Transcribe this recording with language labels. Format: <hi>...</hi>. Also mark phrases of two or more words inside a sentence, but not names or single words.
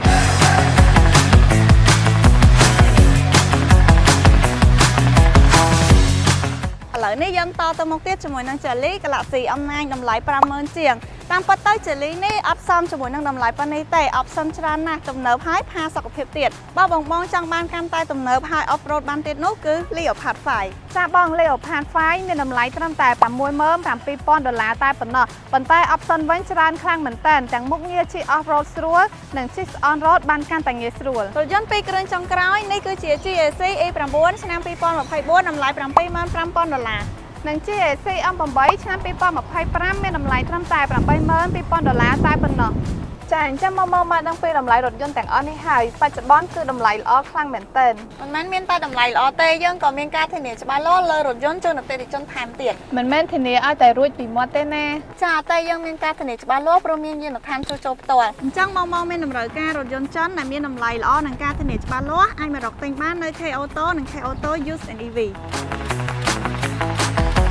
<km>ឥឡូវនេះយើងតទៅមុខទៀតជាមួយនឹង Jelly Galaxy M9 តម្លៃ 50000 ជាងតាមពិតទៅ Jelly នេះអត់សមជាមួយនឹងតម្លៃប៉ុណ្ណេះទេ option ច្រើនណាស់ទំនើបហើយផាសុខភាពទៀតបើបងចង់បានកាន់តែទំនើបហើយ</km> <en>off road</en> <km>បានទៀតនោះគឺ Leopard 5ចាបង Leopard 5មានតម្លៃត្រឹមតែ $67,000 តែប៉ុណ្ណោះប៉ុន្តែ option វិញច្រើនខ្លាំងមែនតើទាំង មុខងារជិះ</km> <en>off road</en> <km>ស្រួលនិងជិះ</km> <en>on road</en> <km>បានកាន់តែងាយស្រួលរថយន្តពីរគ្រឿងចុងក្រោយនេះគឺជា GAC E9 ឆ្នាំ 2024 តម្លៃ $75,000 និង GAC M8 ឆ្នាំ 2025 មានតម្លៃត្រឹមតែ $82,000 តែប៉ុណ្ណោះចាអញ្ចឹងមកដឹងពីតម្លៃរថយន្តទាំងអស់នេះហើយបច្ចុប្បន្នគឺតម្លៃល្អខ្លាំងមែនទែនមិនមែនមានតែតម្លៃល្អទេយើងក៏មានការធានាច្បាស់លាស់លើរថយន្តជូនអតិថិជនថែមទៀតមិនមែនធានាឲ្យតែរួចពីមាត់ទេណាចាតែយើងមានការធានាច្បាស់លាស់ព្រោះមានយានដ្ឋានជួសជុលផ្ទាល់អញ្ចឹងមកមានតម្រូវការរថយន្តចិនដែលមានតម្លៃល្អនិងការធានាច្បាស់លាស់អាចមករកទិញបាននៅ K Auto និង K Auto Used and EV</km>